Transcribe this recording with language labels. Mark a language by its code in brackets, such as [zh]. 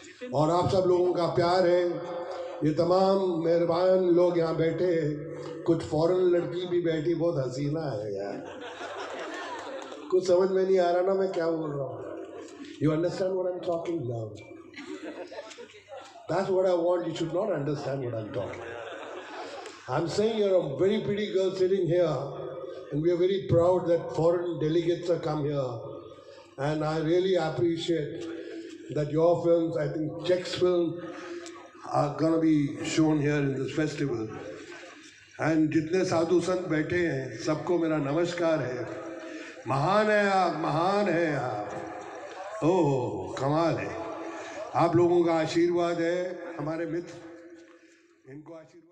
[hi] और आप सब लोगों का प्यार है। ये तमाम मेहरबान लोग यहाँ बैठे, कुछ फॉरेन लड़की भी बैठी, बहुत हसीना है यार। कुछ समझ में नहीं आ रहा ना मैं क्या बोल रहा हूँ। [en] You understand what I am talking now. That's what I want. You should not understand what I'm talking about. I'm saying you're a very pretty girl sitting here, and we are very proud that foreign delegates have come here. And I really appreciate that your films, I think Czech's film, are going to be shown here in this festival. [hi] And जितने साधु संत बैठे हैं सबको मेरा नमस्कार है. महान है आप, महान है आप. ओह कमाल है. आप लोगों का आशीर्वाद है, हमारे मित्र, इनको आशीर्वाद.